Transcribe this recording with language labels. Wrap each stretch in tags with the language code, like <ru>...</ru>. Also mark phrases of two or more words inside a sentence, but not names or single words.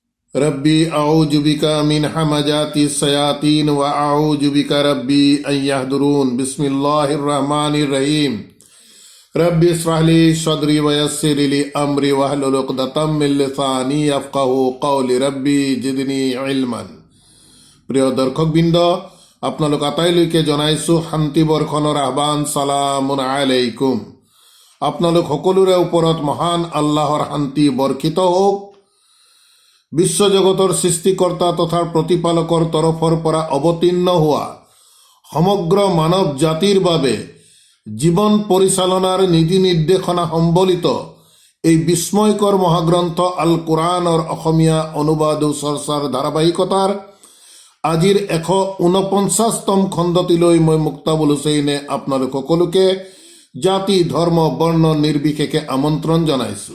<ar>رب أعوذ بك من همزات الشياطين وأعوذ بك رب أن يحضرون. بسم الله الرحمن الرحيم. رب اشرح لي صدري ويسر لي أمري واحلل عقدة من لساني يفقهوا قولي رب زدني علما.</ar> <as>প্ৰিয় দৰ্শকবৃন্দ, আপোনালোক আটাইলৈকে জনাইছো শান্তি বৰ্ষণৰ আহ্বান।</as> <ar>سلام عليكم.</ar> <as>আপোনালোক সকলোৰে ওপৰত মহান আল্লাহৰ শান্তি বৰ্ষিত হওক। বিশ্বজগতৰ সৃষ্টিকৰ্তা তথা প্ৰতিপালকৰ তৰফৰ পৰা অৱতীৰ্ণ হোৱা সমগ্ৰ মানৱ জাতিৰ বাবে জীৱন পৰিচালনাৰ নীতি নিৰ্দেশনা সম্বলিত এই বিস্ময়কৰ মহাগ্ৰন্থ আল কোৰআনৰ অসমীয়া অনুবাদ চৰ্চাৰ ধাৰাবাহিকতাৰ আজিৰ 149তম খণ্ডটিলৈ মই মুক্তাবুল হুছেইনে আপোনালোক সকলোকে জাতি ধৰ্ম বৰ্ণ নিৰ্বিশেষে আমন্ত্ৰণ জনাইছো।</as>